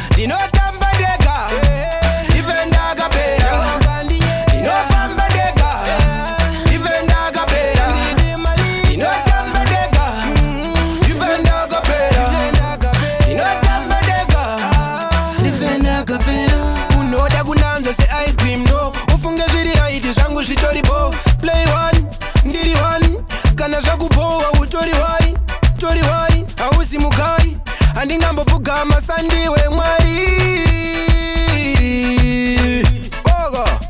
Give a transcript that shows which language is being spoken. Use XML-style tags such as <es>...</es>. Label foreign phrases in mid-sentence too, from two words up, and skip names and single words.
<sn>Ndinotamba ndega, ife ndakapera. Ndinofamba ndega, ife ndakapera. Ndinotamba ndega, ife ndakapera. Ndinotamba ndega, ife ndakapera. Unoda kunanzva se</sn> <en>ice cream,</en> <sn>no. Ufunge</sn> <en>zviri right,</en> <sn>zvangu zvitori bo.</sn> <en>Play one,</en> <sn>ndiri one. Kana zvakubowa, utori wai, utori wai. Hausi mugai, handingambopfugama sandiwe Mwari. Bogo.</sn>